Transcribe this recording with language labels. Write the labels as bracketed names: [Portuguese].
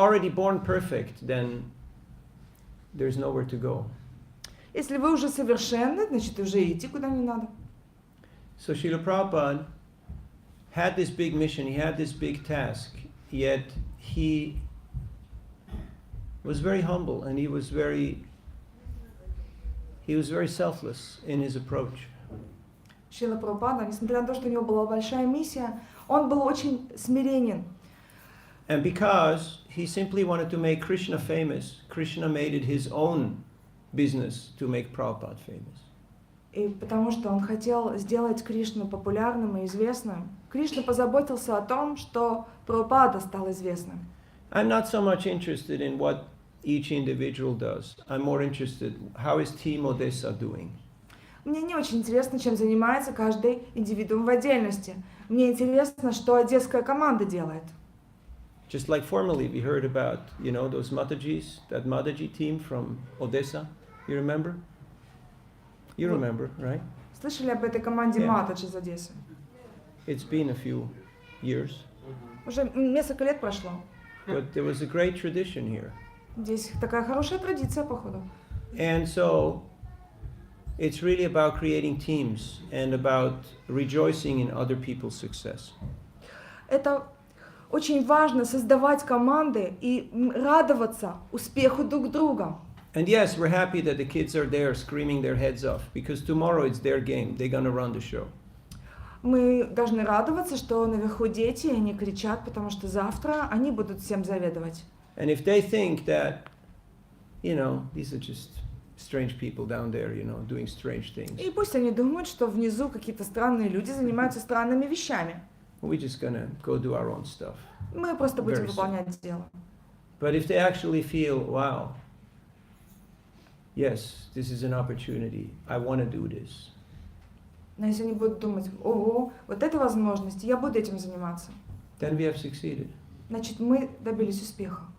[English] born perfect, then there's nowhere to go. [Russian] Если вы уже совершенны, значит, уже идти куда не надо. [English] So Srila Prabhupada had this big mission, he had this big task, yet he was very humble and he was very selfless in his approach. [Russian] Шрила Прабхупада, несмотря на то, что у него была большая миссия, он был очень смиренен. [English] And because he simply wanted to make Krishna famous, Krishna made it his own business to make Prabhupada famous. [Russian] И потому что он хотел сделать Кришну популярным и известным, Кришна позаботился о том, что Прабхупада стал известным. [English] I'm not so much interested in what each individual does. I'm more interested how is Team Odessa doing. [Russian] Мне не очень интересно, чем занимается каждый индивидуум в отдельности. Мне интересно, что одесская команда делает. [English] Just like formerly we heard about, those Matajis, that Mataji team from Odessa. You remember? You remember, right? [Russian] Слышали об этой команде [English] Yeah. [Russian] Матадж из Одессы? [English] It's been a few years, [Russian] Уже несколько лет прошло. [English] but there was a great tradition here. [Russian] Здесь такая хорошая традиция, походу. [English] And so it's really about creating teams and about rejoicing in other people's success. [Russian] Это очень важно создавать команды и радоваться успеху друг друга. [English] And yes, we're happy that the kids are there screaming their heads off because tomorrow it's their game. They're gonna run the show. [Russian] Мы должны радоваться, что наверху дети, они кричат, потому что завтра они будут всем заведовать. [English] And if they think that, these are just strange people down there, doing strange things, [Russian] И пусть они думают, что внизу какие-то странные люди занимаются странными вещами. [English] we're just gonna go do our own stuff. [Russian] Мы просто будем [English] Very [Russian] выполнять дело. [English] But if they actually feel, wow, yes, this is an opportunity, I want to do this, [Russian] Но если они будут думать, ого, вот это возможность, я буду этим заниматься, [English] then we have succeeded. [Russian] значит, мы добились успеха.